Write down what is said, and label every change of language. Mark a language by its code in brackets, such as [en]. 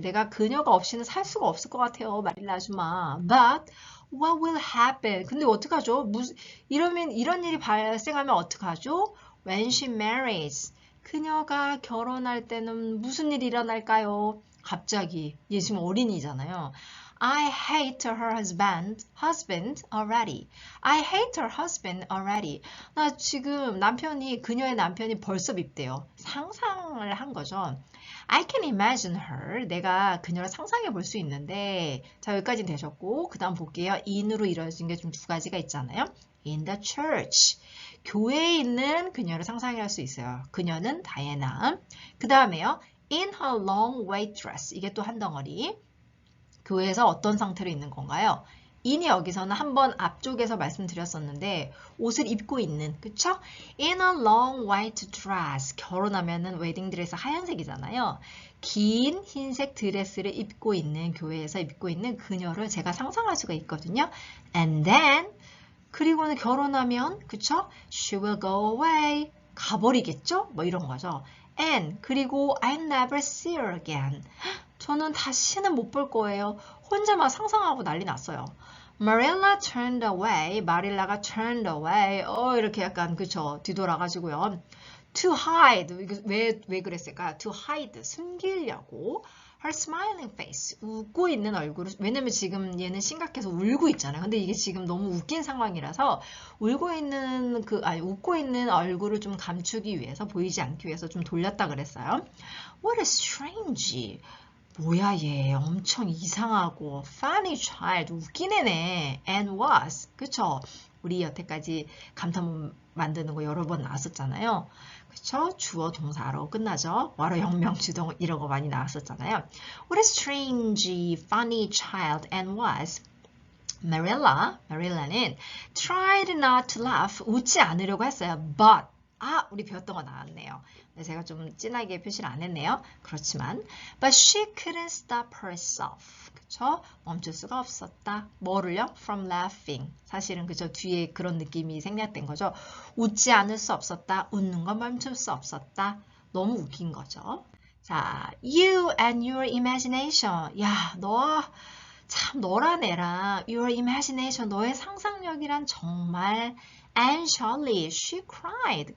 [ko] 내가 그녀가 없이는 살 수가 없을 것 같아요. 마릴라 아줌마. [en] But what will happen? [ko] 근데 어떡하죠? 이런 일이 발생하면 어떡하죠? [en] When she marries. [ko] 그녀가 결혼할 때는 무슨 일이 일어날까요? 갑자기. 얘 지금 어린이잖아요. [en] I hate her husband already. I hate her husband already. [ko] 나 지금 그녀의 남편이 벌써 밉대요. 상상을 한 거죠. [en] I can imagine her. [ko] 내가 그녀를 상상해 볼 수 있는데, 자, 여기까지 되셨고, 그 다음 볼게요. in으로 이루어진 게 좀 두 가지가 있잖아요. [en] In the church. [ko] 교회에 있는 그녀를 상상할 수 있어요. 그녀는 다이애나. 그 다음에요. [en] In her long white dress. [ko] 이게 또 한 덩어리. 교회에서 어떤 상태로 있는 건가요? in이 여기서는 한번 앞쪽에서 말씀드렸었는데 옷을 입고 있는, 그쵸? [en] In a long white dress. [ko] 결혼하면은 웨딩 드레스 하얀색이잖아요. 긴 흰색 드레스를 입고 있는, 교회에서 입고 있는 그녀를 제가 상상할 수가 있거든요. [en] And then [ko] 그리고는 결혼하면, 그쵸? [en] She will go away. [ko] 가버리겠죠? 뭐 이런 거죠. [en] And 그리고 I'll never see her again. [ko] 저는 다시는 못 볼 거예요. 혼자 막 상상하고 난리 났어요. [en] Marilla turned away. [ko] 마릴라가 [en] turned away. [ko] 이렇게 약간, 그쵸? 뒤돌아가지고요. [en] To hide. [ko] 왜 그랬을까요? [en] To hide. [ko] 숨기려고. [en] Her smiling face. [ko] 웃고 있는 얼굴을, 왜냐면 지금 얘는 심각해서 울고 있잖아요. 근데 이게 지금 너무 웃긴 상황이라서 웃고 있는 얼굴을 좀 감추기 위해서, 보이지 않기 위해서 좀 돌렸다 그랬어요. [en] What a strange. [ko] 뭐야 얘 엄청 이상하고 [en] funny child [ko] 웃긴 애네 [en] and was [ko] 그쵸? 우리 여태까지 감탄문 만드는 거 여러 번 나왔었잖아요. 그쵸? 주어 동사로 끝나죠. 와로 혁명 주동 이런 거 많이 나왔었잖아요. [en] What a strange funny child and was Marilla는 tried not to laugh [ko] 웃지 않으려고 했어요. But 우리 배웠던 거 나왔네요. 제가 좀 진하게 표시를 안 했네요. [en] 그렇지만 but she couldn't stop herself. [ko] 그쵸? 멈출 수가 없었다. 뭐를요? [en] From laughing. [ko] 사실은 그죠? 뒤에 그런 느낌이 생략된 거죠. 웃지 않을 수 없었다. 웃는 건 멈출 수 없었다. 너무 웃긴 거죠. [en] 자, you and your imagination. [ko] 야, 너란 애랑 [en] your imagination, [ko] 너의 상상력이란 정말 [en] And Charlie, she cried.